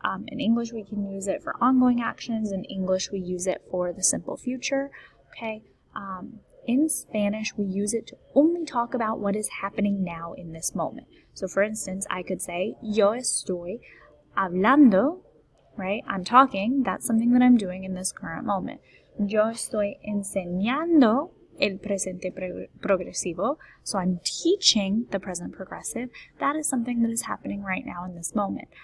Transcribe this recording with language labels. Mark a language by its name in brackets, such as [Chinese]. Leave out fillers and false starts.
[English] In English, we can use it for ongoing actions. In English, we use it for the simple future. Okay. In Spanish, we use it to only talk about what is happening now in this moment. So for instance, I could say, [Spanish] yo estoy hablando, [English] right? I'm talking. That's something that I'm doing in this current moment. [Spanish] Yo estoy enseñando el presente progresivo. [English] So I'm teaching the present progressive. That is something that is happening right now in this moment.